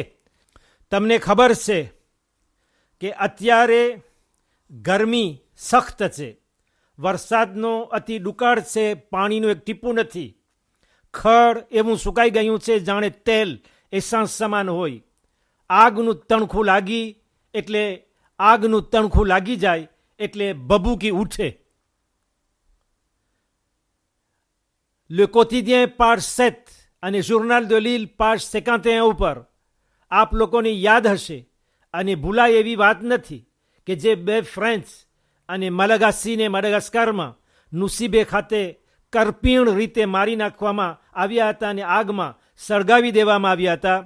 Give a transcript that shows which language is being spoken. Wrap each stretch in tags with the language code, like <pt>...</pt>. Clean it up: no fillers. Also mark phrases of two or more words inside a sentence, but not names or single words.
<gu>તમને ખબર છે કે અત્યારે ગરમી સખ્ત છે, વરસાદનો અતિ દુકાળ છે, પાણીનું એક ટીપું નથી, ખડ એવું સુકાઈ ગયું છે જાણે તેલ એસન્સ સમાન હોય. આગનું તણખું લાગી જાય એટલે બબૂકી ઉઠે. Le Quotidien page 7 અને Journal de Lille page 51 ઉપર આપ લોકોને યાદ હશે અને ભૂલાય એવી વાત નથી કે જે બે ફ્રેન્ચ અને મલાગાસીને માડાગાસ્કારમાં નુસીબે ખાતે કરપીણ રીતે મારી નાખવામાં આવ્યા હતા અને આગમાં સળગાવી દેવામાં આવ્યા હતા.</gu>